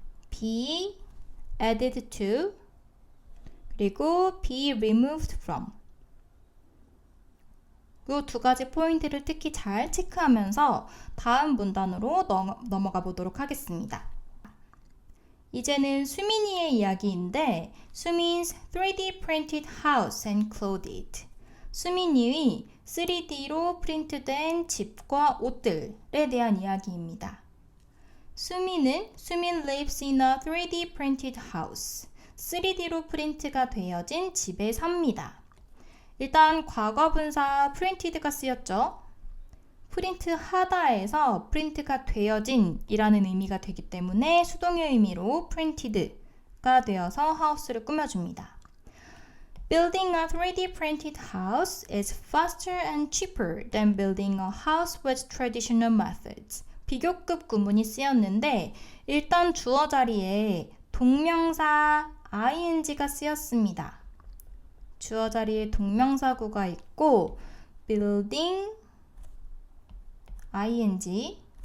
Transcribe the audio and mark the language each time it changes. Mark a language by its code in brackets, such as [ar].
[ko] be added to 그리고 be removed from 이 2가지 포인트를 특히 잘 체크하면서 다음 문단으로 넘어가 보도록 하겠습니다. 이제는 수민이의 이야기인데 [en] 수민's 3D printed house and clothed [ko] 수민이의 3D로 프린트된 집과 옷들에 대한 이야기입니다. [en] 수민 lives in a 3D printed house [ko] 3D로 프린트가 되어진 집에 삽니다. 일단 과거 분사 printed가 쓰였죠. 프린트 하다에서 프린트가 되어진 이라는 의미가 되기 때문에 수동의 의미로 printed가 되어서 house를 꾸며줍니다. [en] Building a 3D printed house is faster and cheaper than building a house with traditional methods. [ko] 비교급 구문이 쓰였는데 일단 주어 자리에 동명사 ing가 쓰였습니다. 주어 자리에 동명사구가 있고 building ing